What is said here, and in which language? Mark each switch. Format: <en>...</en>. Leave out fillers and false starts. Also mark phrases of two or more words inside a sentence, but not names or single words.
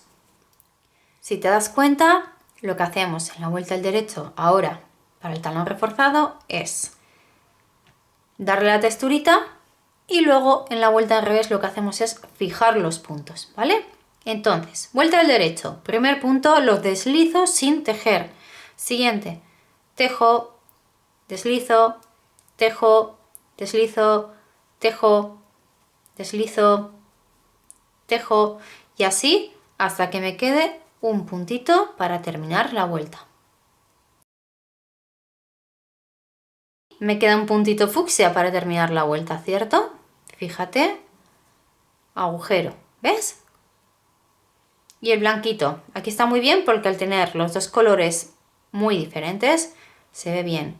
<es>Si te das cuenta, lo que hacemos en la vuelta al derecho ahora para el talón reforzado es darle la texturita y luego en la vuelta al revés lo que hacemos es fijar los puntos, ¿vale? Entonces, vuelta al derecho, primer punto, los deslizo sin tejer. Siguiente, tejo, deslizo, tejo, deslizo, tejo, deslizo, tejo y así hasta que me quede un puntito para terminar la vuelta. Me queda un puntito fucsia para terminar la vuelta, ¿cierto? Fíjate, agujero, ¿ves? Y el blanquito, aquí está muy bien porque al tener los dos colores muy diferentes se ve bien.</es>